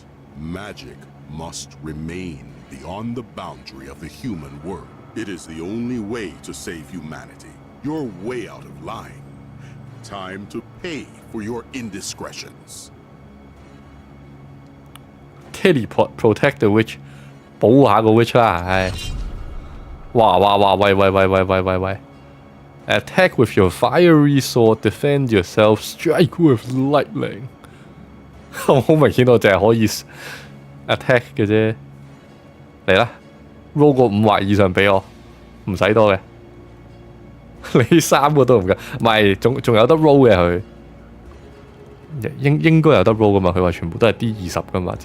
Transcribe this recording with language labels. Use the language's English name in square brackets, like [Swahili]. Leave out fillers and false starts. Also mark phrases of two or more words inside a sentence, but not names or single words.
[English] Magic must remain beyond the boundary of the human world. It is the only way to save humanity. You're way out of line. Time to pay for your indiscretions. Teleport protect the witch， [Cantonese] 保護下個 witch 啦，唉！哇！喂 ！ [English] Attack with your fiery sword, defend yourself, strike with lightning [Cantonese] 好明顯我淨係可以 attack 嘅啫，嚟啦 ！roll 個5或以上俾我，唔使多嘅。你3個都唔夠，唔係仲有得 roll 嘅佢，應該有得 roll 噶嘛？佢話全部都係 D20噶嘛？